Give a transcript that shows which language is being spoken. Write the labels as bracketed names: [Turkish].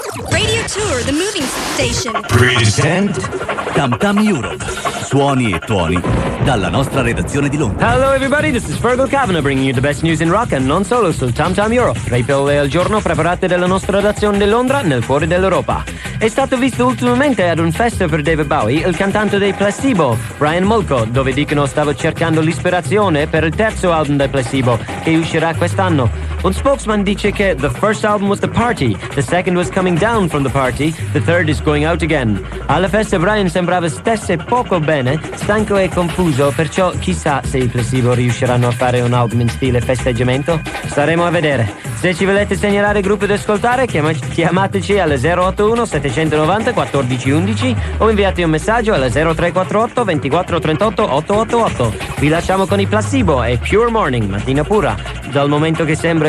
[English] Radio Tour, the moving station, present TamTam Europe. [Italian] Suoni e tuoni dalla nostra redazione di Londra. [English] Hello everybody, this is Fergal Cavan bringing you the best news in rock and [Italian] non solo sul [English] TamTam Europe. [Italian] Tre pillole al giorno preparate dalla nostra redazione di Londra nel cuore dell'Europa. È stato visto ultimamente ad un festival per David Bowie il cantante dei Placebo, Brian Molko, dove dicono stava cercando l'ispirazione per il terzo album dei Placebo, che uscirà quest'anno. Un spokesman dice che [English] the first album was the party, the second was coming down from the party, the third is going out again. [Italian] Alla festa Brian sembrava stesse poco bene, stanco e confuso, perciò chissà se i Placebo riusciranno a fare un album in stile festeggiamento. Staremo a vedere. Se ci volete segnalare gruppi da ascoltare, chiamateci alle 081 790 1411 o inviate un messaggio alle 0348 2438 888. Vi lasciamo con i Placebo e Pure Morning, mattina pura. Dal momento che sembra